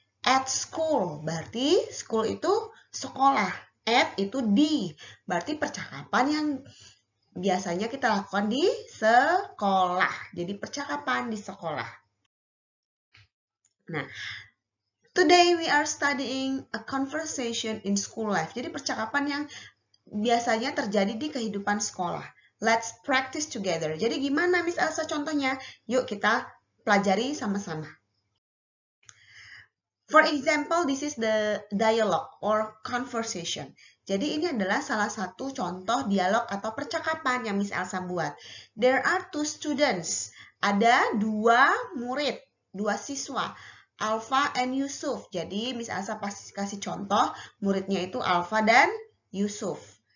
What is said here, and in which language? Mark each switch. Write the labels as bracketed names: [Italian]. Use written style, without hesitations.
[English] At school, [Indonesian] berarti school itu sekolah. At itu di, berarti percakapan yang biasanya kita lakukan di sekolah. Jadi percakapan di sekolah. [English] Nah, today we are studying a conversation in school life. [Indonesian] Jadi percakapan yang biasanya terjadi di kehidupan sekolah. [English] Let's practice together. [Indonesian] Jadi gimana Miss Elsa contohnya? Yuk kita pelajari sama-sama. [English] For example, this is the dialogue or conversation. [Indonesian] Jadi ini adalah salah satu contoh dialog atau percakapan yang Miss Elsa buat. [English] There are two students. [Indonesian] Ada dua murid, dua siswa. Alfa and Yusuf. Jadi Miss Elsa pasti kasih contoh muridnya itu Alfa dan Yusuf.